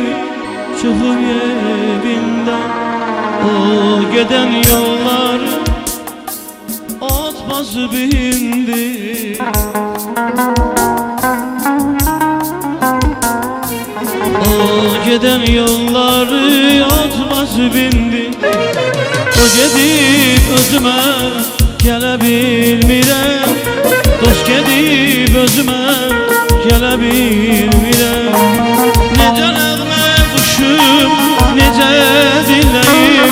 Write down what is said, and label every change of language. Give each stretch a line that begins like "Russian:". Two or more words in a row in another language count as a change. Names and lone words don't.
Turkish: Çıkıp evinden o giden yollar ot basıp indi. O giden yolları ot basıp indi.
Azerbaijani: O gedib özümə gələ bilmirəm. Dost gedib özümə gələ bilmirəm. Necə nəğmə quşum, necə dinləyim.